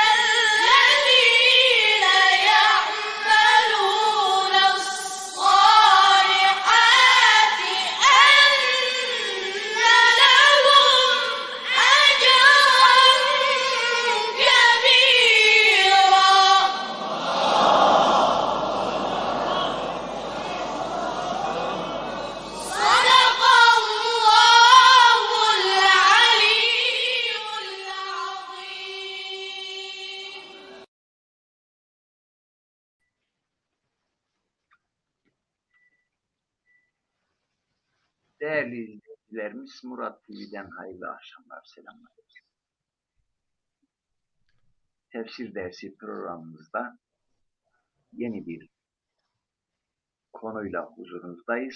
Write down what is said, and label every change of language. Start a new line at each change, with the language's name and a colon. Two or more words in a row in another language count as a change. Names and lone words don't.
Arabic: الذين يعملون الصالحات أن لهم أجرا كبيرا صدق الله العلي العظيم.
Turkish: Değerli izleyicilerimiz, Murat TV'den hayırlı akşamlar, selamlar. Tefsir dersi programımızda yeni bir konuyla huzurunuzdayız.